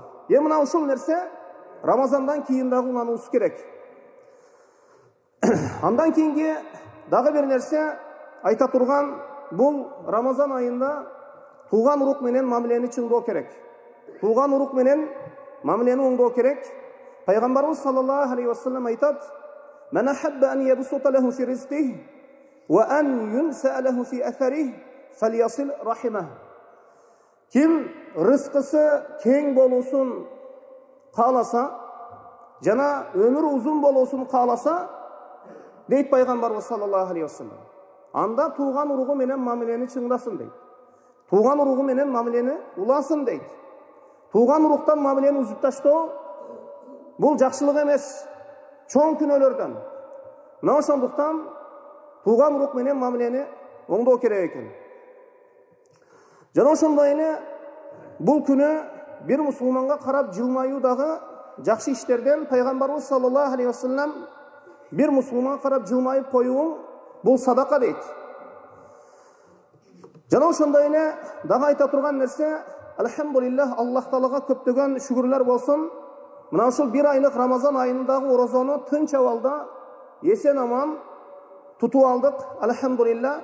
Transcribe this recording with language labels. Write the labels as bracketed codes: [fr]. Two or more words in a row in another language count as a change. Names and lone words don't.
[ky] Мына ушул нерсе Рамазандан кийин дагы улануубуз керек. Андан кийинки дагы бир нерсе айта турган, бул Рамазан айында тууган урук менен мамилени чыңдоо керек. Тууган урук менен мамилени оңдоо керек. [ar] Пайгамбарыбыз صلى الله عليه وسلم айтат: "من أحب أن يبسط له في رزقه وأن ينسأ له في أثره فليصل رحمه." [ky] Ким рызкысы кең болуусун кааласа, жана өмүрү узун болуусун кааласа, дейт пайгамбарыбыз [ar] صلى الله عليه وسلم, [ky] анда тууган уругу менен мамилени чыңдасын дейт. Тууган уругу менен мамилени уласын дейт. Тууган уруктан мамилени үзүп таштоо бул жакшылык эмес, чоң күнөөлөрдөн. Мына ошондуктан тууган урук менен мамилени оңдоо керек экен. Жана ошондой эле бул күнү бир мусулманга карап жылмаюу дагы жакшы иштерден. Пайгамбарыбыз [ar] صلى الله عليه وسلم [ky] бир мусулманга карап жылмайып коюуң бул садака дейт. Жана ошондой эле дагы айта турган нерсе, алхамдулилlah, Аллах Таалага көптөгөн шүгүрлөр болсун. Мына ушул 1 айлык Рамазан айындагы орозону тынч абалда эсен аман тутуп алдык, алхамдулилlah.